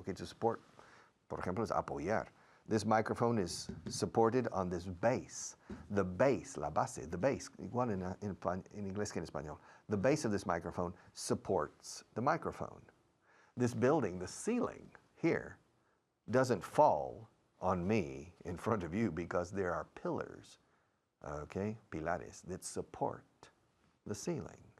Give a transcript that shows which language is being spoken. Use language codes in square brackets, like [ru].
[es] Okay, to support, por ejemplo, es apoyar. [en] This microphone is supported on this base. [es] The base, la base, the base, igual en inglés que en español. [en] The base of this microphone supports the microphone. This building, the ceiling here, doesn't fall on me in front of you because there are pillars, okay, pilares, that support the ceiling.